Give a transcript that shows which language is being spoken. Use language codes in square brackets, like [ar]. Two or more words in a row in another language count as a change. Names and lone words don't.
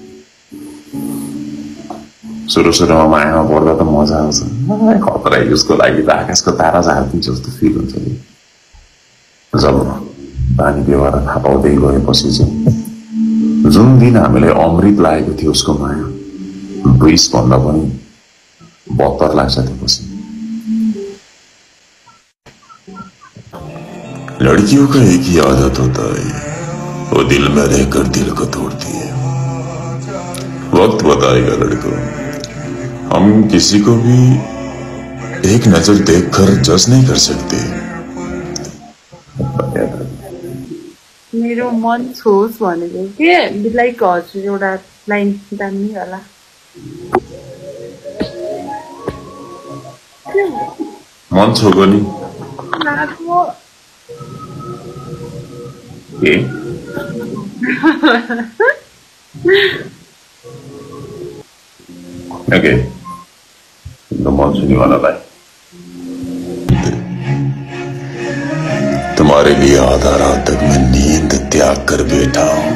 [ne] सुरुमा मायामा पर्दा त मजा आउँछ खतरा उसको लागि त आकाशको तारा झार्दिन्छ जस्तो फिल हुन्छ जब बानी व्यवहार थाहा पाउँदै गएपछि चाहिँ जुन दिन हामीलाई अमृत लागेको थियो उसको माया 20 भन्दा पनि 72 लाग्छ त्यसपछि। [hi] लड़कियों का एक ही आदत होता है, वो दिल में रहकर दिल को तोड़ती है। वक्त बताएगा लड़कों, हम किसी को भी एक नजर देखकर जज नहीं कर सकते। [ne] मेरो मन छोस् भनेको के बिलाइको हजुर एउटा लाइन जान्ने होला। मन छोको नि के ओके [hi] मन छूने वाला भाई, तुम्हारे लिए आधा रात तक मैं नींद त्याग कर बैठा हूं।